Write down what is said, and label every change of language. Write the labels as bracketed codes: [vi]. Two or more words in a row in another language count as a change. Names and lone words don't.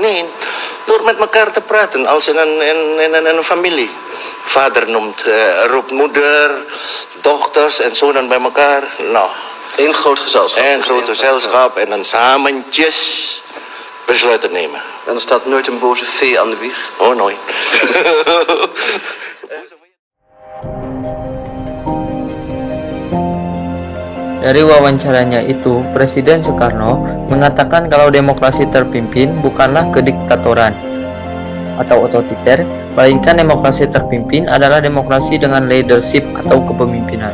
[nl] Nee, door met elkaar te praten als in een familie. Vader roept moeder, dochters en zonen bij elkaar. Nou, Eén groot gezelschap. een groot gezelschap en dan samentjes besluiten nemen. En er staat nooit een boze vee aan de wieg. Oh, nooit. [id] Dari wawancaranya itu, Presiden Soekarno mengatakan kalau demokrasi terpimpin bukanlah kediktatoran atau otoriter, melainkan demokrasi terpimpin adalah demokrasi dengan leadership atau kepemimpinan.